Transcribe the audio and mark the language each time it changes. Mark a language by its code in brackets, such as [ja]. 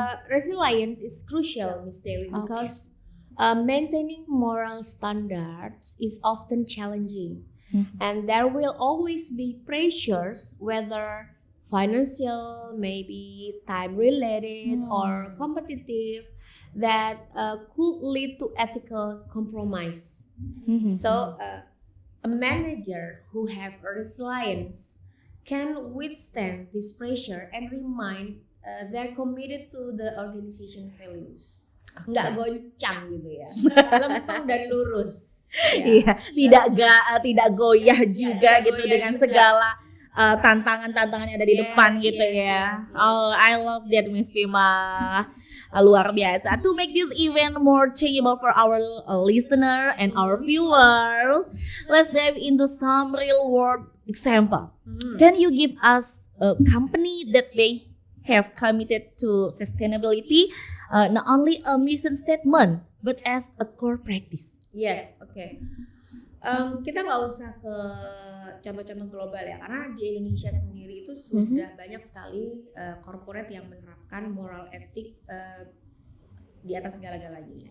[en] Resilience is crucial, Ms. Dewi, because maintaining moral standards is often challenging, and there will always be pressures, whether financial, maybe time-related, or competitive, that could lead to ethical compromise. So, a manager who have resilience can withstand this pressure and remind they're committed to the organization values. [id] Nggak goncang gitu ya, lempeng dan lurus. Iya, tidak goyah juga gitu goyah dengan juga. segala tantangan-tantangan yang ada di depan gitu ya. [en] Yes. Oh, I love that Miss Pima. [id] Luar biasa. [en] To make this event more changeable for our listener and our viewers, let's dive into some real world example. Can you give us a company that they have committed to sustainability, not only a mission statement, but as a core practice? Yes, oke. [id] Kita nggak usah ke contoh-contoh global ya, karena di Indonesia sendiri itu sudah banyak sekali corporate yang menerapkan moral etik di atas segala-galanya.